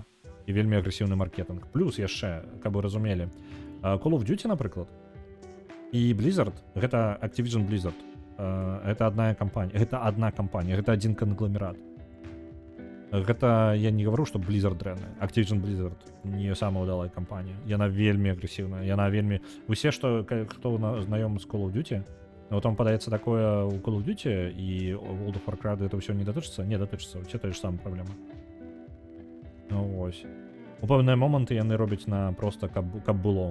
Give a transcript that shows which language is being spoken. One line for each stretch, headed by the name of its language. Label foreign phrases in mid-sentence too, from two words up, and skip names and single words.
Belarusian: І вельмі агрэсіўны маркетинг. Плюс яшчэ, каб вы разумелі, Call of Duty, напрыклад, і Blizzard, гэта Activision Blizzard. Гэта адна кампанія, гэта адзін кангломерат. Гэта я не гавару, што Blizzard дрэнная. Activision Blizzard не самая ўдалая кампанія. Яна вельмі агрэсіўная. Яна вельмі... Усе, хто знаёмы з Call of Duty, вот вам падаецца такое у Call of Duty, і World of Warcraft это ўсё не датычыцца? Не датычыцца. Усе тая ж самая праблема. Ну вось. У пэўныя моманты яны робяць на проста, каб было.